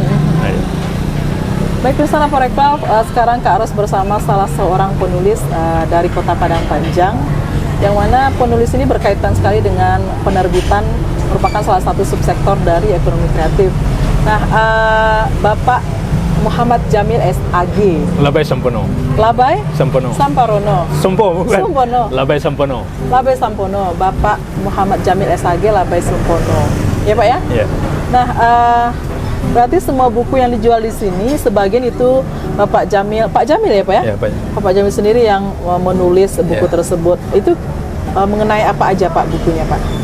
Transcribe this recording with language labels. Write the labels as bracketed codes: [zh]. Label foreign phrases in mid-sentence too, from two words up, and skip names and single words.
[id] Baik, Busana Parekraf, sekarang Kak Ros bersama salah seorang penulis dari Kota Padang Panjang, yang mana penulis ini berkaitan sekali dengan penerbitan, merupakan salah satu subsektor dari ekonomi kreatif. Nah, Bapak Muhammad Jamil SAG. Labai Sampono. Labai? Sampono. Samparono. Sompo bukan? Sumpono. Labai Sampono. Labai Sampono. Bapak Muhammad Jamil SAG Labai Sampono. Ya Pak ya? Iya. Nah, berarti semua buku yang dijual di sini sebagian itu Pak Jamil ya Pak ya? Iya, Pak. Bapak Jamil sendiri yang menulis buku tersebut. Itu mengenai apa aja Pak bukunya Pak?